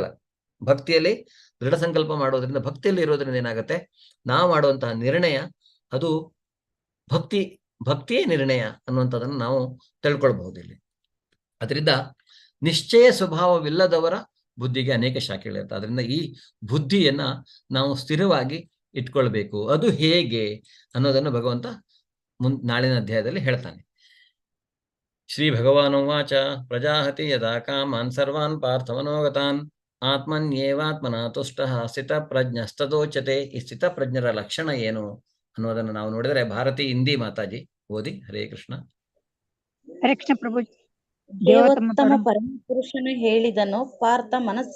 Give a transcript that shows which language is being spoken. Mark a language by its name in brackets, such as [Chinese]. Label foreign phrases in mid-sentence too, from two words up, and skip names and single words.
[Kannada] ಭಕ್ತಿಯಲ್ಲಿ ದೃಢ ಸಂಕಲ್ಪ ಮಾಡೋದ್ರಿಂದ, ಭಕ್ತಿಯಲ್ಲಿ ಇರೋದ್ರಿಂದ ಏನಾಗುತ್ತೆ, ನಾವು ಮಾಡುವಂತಹ ನಿರ್ಣಯ ಅದು ಭಕ್ತಿಯೇ ನಿರ್ಣಯ ಅನ್ನುವಂಥದ್ದನ್ನು ನಾವು ತಿಳ್ಕೊಳ್ಬಹುದು ಇಲ್ಲಿ. ಅದರಿಂದ ನಿಶ್ಚಯ ಸ್ವಭಾವವಿಲ್ಲದವರ ಬುದ್ಧಿಗೆ ಅನೇಕ ಶಾಖೆಗಳಿರುತ್ತೆ. ಅದರಿಂದ ಈ ಬುದ್ಧಿಯನ್ನ ನಾವು ಸ್ಥಿರವಾಗಿ ಇಟ್ಕೊಳ್ಬೇಕು. ಅದು ಹೇಗೆ ಅನ್ನೋದನ್ನು ಭಗವಂತ ನಾಳಿನ ಅಧ್ಯಾಯದಲ್ಲಿ ಹೇಳ್ತಾನೆ. [Sanskrit] ಶ್ರೀ ಭಗವಾನುವಾಚ ಪ್ರಜಾಹತಿ ಯದಾ ಕಾಮಾನ್ ಸರ್ವಾನ್ ಪಾರ್ಥಮನೋಗತಾನ್ ಆತ್ಮನ್ಯೇವಾತ್ಮನಾ ತುಷ್ಟಃ ಸ್ಥಿತಪ್ರಜ್ಞಸ್ತದೋಚ್ಯತೆ. [Kannada] ಈ ಸ್ಥಿತಪ್ರಜ್ಞರ ಲಕ್ಷಣ ಏನು ಅನ್ನೋದನ್ನು ನಾವು ನೋಡಿದರೆ, ಭಾರತಿ ಇಂದಿ ಮಾತಾಜಿ ಓದಿ. ಹರೇ ಕೃಷ್ಣ. ಹರೇ ಕೃಷ್ಣ ಪ್ರಭು. ದೇವೋತ್ತಮ ಪರಮಪುರುಷನು ಹೇಳಿದನು, ಪಾರ್ಥ ಮನಸ್ಸಿನ